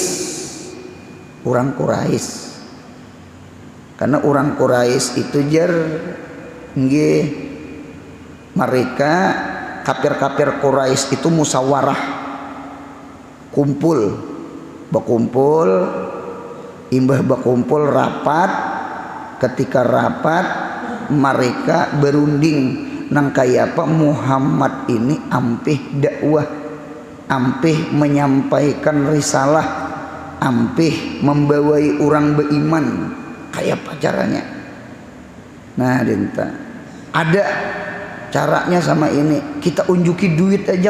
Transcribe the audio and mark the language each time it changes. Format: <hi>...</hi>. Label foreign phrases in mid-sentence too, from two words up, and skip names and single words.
<bjn>Orang Quraisy, karena orang Quraisy itu jar nggih, mereka kafir-kafir Quraisy itu musyawarah, berkumpul, imbah berkumpul rapat. Ketika rapat mereka berunding nang kaya apa Muhammad ini ampih dakwah, ampih menyampaikan risalah, ampih membawai orang beriman, kayak apa caranya. Nah dinta ada caranya sama ini, kita unjuki duit aja.</bjn>